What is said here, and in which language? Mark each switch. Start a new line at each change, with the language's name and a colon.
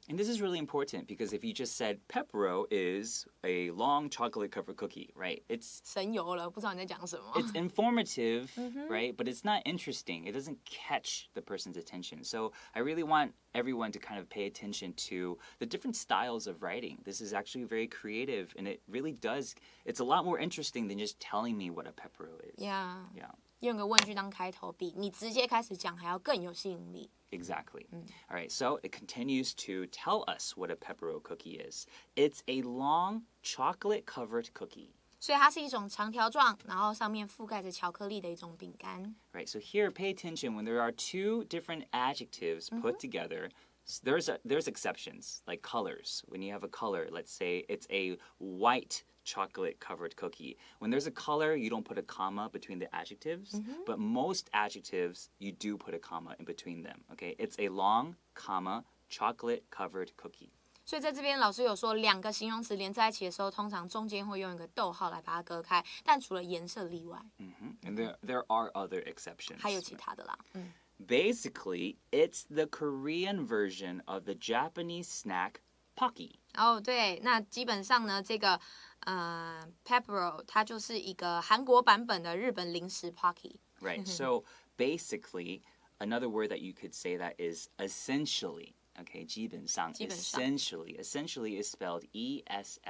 English: And this is really important because if you just said pepero is a long chocolate-covered cookie, right? It's
Chinese: 神游了，不知道你在讲什么。
English: It's informative, right? But it's not interesting. It doesn't catch the person's attention. So I really want everyone to kind of pay attention to the different styles of writing. This is actually very creative, and it really does. It's a lot more interesting than just telling me what a pepero is. Yeah. Yeah.
Chinese: 用个问句当开头，比你直接开始讲还要更有吸引力。
English: Exactly. All right, so it continues to tell us what a pepero cookie is. It's a long chocolate-covered cookie.
Chinese: 所以它是一种长条状，然后上面覆盖着巧克力的一种饼干。
English: Right, so here, pay attention. When there are two different adjectives put together, there's exceptions, like colors. When you have a color, let's say it's a white chocolate-covered cookie. When there's a color, you don't put a comma between the adjectives, but most adjectives, you do put a comma in between them, okay? It's a long, comma, chocolate-covered cookie.
Chinese: 所以在这边老师有说，两个形容词连在一起的时候，通常中间会用一个逗号来把它隔开，但除了颜色例外。
English: And there are other exceptions.
Chinese: 还有其他的啦。
English: Basically, it's the Korean version of the Japanese snack Pocky.
Chinese: 对，那基本上呢，这个pepero 它就是一个韩国版本的日本零食 Pocky.
English: Right. So basically, another word that you could say that is essentially. Okay,
Chinese: 基本上
English: essentially. Essentially is spelled E-S-S-E-N-T-I-A-L-L-Y.